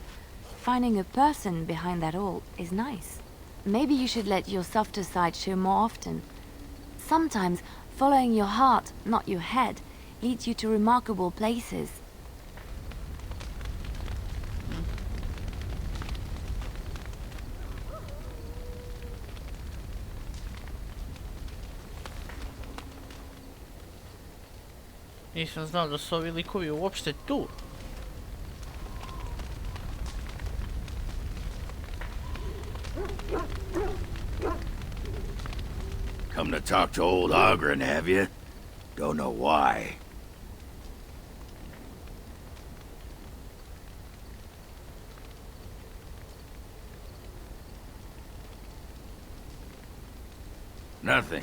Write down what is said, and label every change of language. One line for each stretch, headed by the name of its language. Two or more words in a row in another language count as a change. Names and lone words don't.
English: Finding a person behind that all is nice. Maybe you should let your softer side show more often. Sometimes following your heart, not your head, leads you to remarkable places.
Serbian: Nisam znao da su ovi likovi uopšte tu.
English: Come to talk to old Ogren, have you? Don't know why. Nothing.